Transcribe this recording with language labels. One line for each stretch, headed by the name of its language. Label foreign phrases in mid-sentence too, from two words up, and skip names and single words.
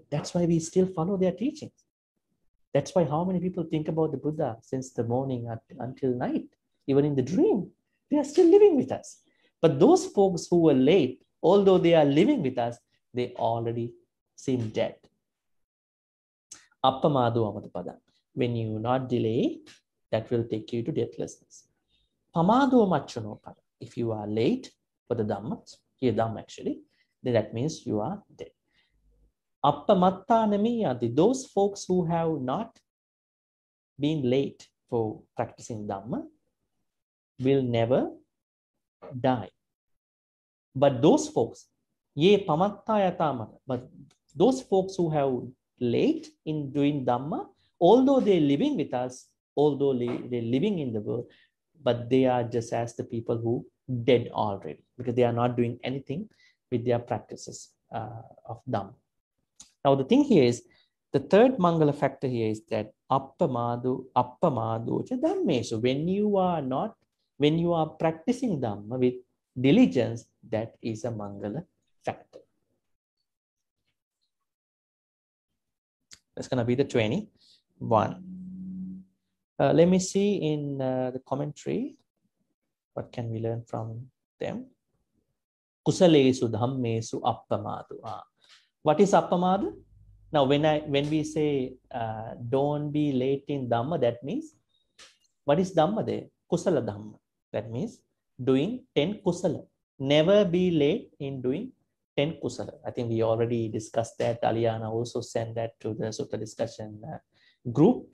English: That's why we still follow their teachings. That's why how many people think about the Buddha since the morning until night, even in the dream, they are still living with us. But those folks who were late, although they are living with us, they already seem dead.
Pali: Appamado amatapada.
English: When you not delay, that will take you to deathlessness.
Pali: Pamado machuno pada.
English: If you are late for the Dhamma, here Dhamma actually, then that means you are dead.
Pali: Appamatta namiyati.
English: Those folks who have not been late for practicing Dhamma will never die. But those folks,
Pali: ye pamatta yatamata.
English: But those folks who have late in doing Dhamma, although they're living with us, although they're living in the world, but they are just as the people who dead already, because they are not doing anything with their practices of Dhamma. Now the thing here is, the third Maṅgala factor here is that
Pali: appamado cha dhamme.
English: So when you are practicing Dhamma with diligence, that is a Maṅgala factor. That's going to be the 21. Let me see in the commentary, what can we learn from them?
Pali: Kusalesu dhammesu appamadu.
English: What is appamadu? Now, when we say don't be late in Dhamma, that means, what is Dhamma there?
Pali: Kusala Dhamma.
English: That means doing 10 kusala. Never be late in doing 10 kusala. I think we already discussed that. Aliana also sent that to the Sutta discussion group.